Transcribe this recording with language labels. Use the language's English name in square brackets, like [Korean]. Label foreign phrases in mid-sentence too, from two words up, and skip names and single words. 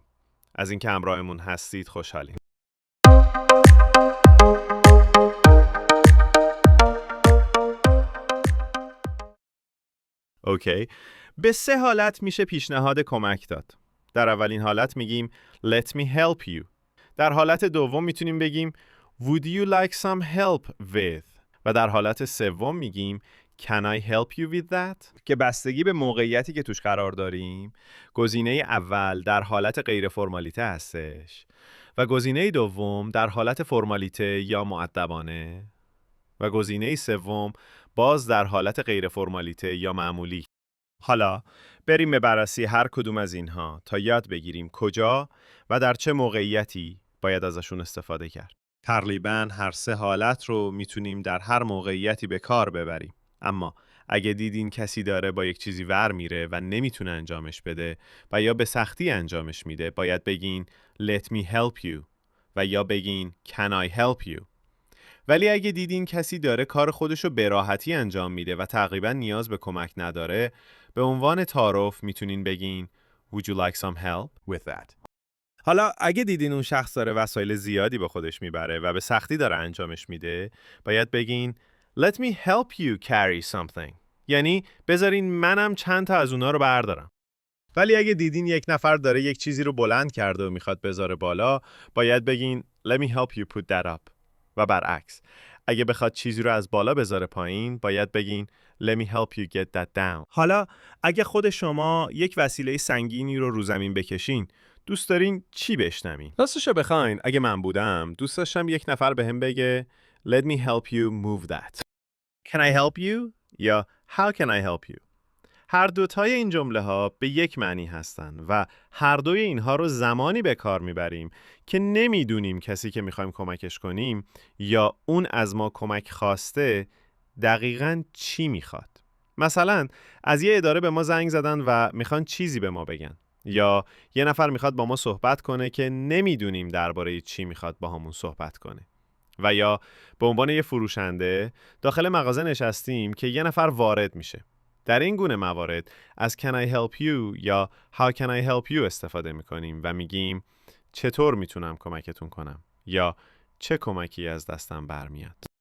[Persian] از اینکه همراهمون هستید خوشحالیم. اوکی. به سه حالت میشه پیشنهاد کمک داد. در اولین حالت میگیم [English] Let me help you. [Persian] در حالت دوم میتونیم بگیم [English] Would you like some help with؟ [Persian] و در حالت سوم میگیم [English] Can I help you with that؟ [Persian] که بستگی به موقعیتی که توش قرار داریم، گزینه اول در حالت غیر فرمالیته هستش و گزینه دوم در حالت فرمالیته یا مؤدبانه و گزینه سوم باز در حالت غیر فرمالیته یا معمولی. حالا بریم به بررسی هر کدوم از اینها تا یاد بگیریم کجا و در چه موقعیتی باید ازشون استفاده کرد. تقریباً هر سه حالت رو میتونیم در هر موقعیتی به کار ببریم. اما اگه دیدین کسی داره با یک چیزی ور میره و نمیتونه انجامش بده و یا به سختی انجامش میده، باید بگین [English] Let me help you [Persian] و یا بگین [English] Can I help you. [Persian] ولی اگه دیدین کسی داره کار خودشو به راحتی انجام میده و تقریبا نیاز به کمک نداره، به عنوان تعارف میتونین بگین [English] Would you like some help with that؟ [Persian] حالا اگه دیدین اون شخص داره وسایل زیادی با خودش میبره و به سختی داره انجامش میده، باید بگین [English] Let me help you carry something. [Persian] یعنی بذارین منم چند تا از اونا رو بردارم. ولی اگه دیدین یک نفر داره یک چیزی رو بلند کرده و میخواد بذاره بالا، باید بگین [English] Let me help you put that up. [Persian] و برعکس، اگه بخواد چیزی رو از بالا بذاره پایین، باید بگین [English] Let me help you get that down. [Persian] حالا اگه خود شما یک وسیله سنگینی رو زمین بکشین، دوست دارین چی بشنوین؟ راستشو بخواین، اگه من بودم، دوست داشتم یک نفر بهم بگه [English] Let me help you move that. Can I help you؟ یا How can I help you؟ [Persian] هر دوتای این جمله ها به یک معنی هستن و هر دوی اینها رو زمانی به کار میبریم که نمیدونیم کسی که میخوایم کمکش کنیم یا اون از ما کمک خواسته دقیقاً چی میخواد. مثلا از یه اداره به ما زنگ زدن و میخوان چیزی به ما بگن، یا یه نفر میخواد با ما صحبت کنه که نمیدونیم درباره چی میخواد با همون صحبت کنه. و یا به عنوان یه فروشنده داخل مغازه نشستیم که یه نفر وارد میشه. در این گونه موارد از [English] Can I help you [Persian] یا [English] How can I help you [Persian] استفاده میکنیم و میگیم چطور میتونم کمکتون کنم یا چه کمکی از دستم برمیاد.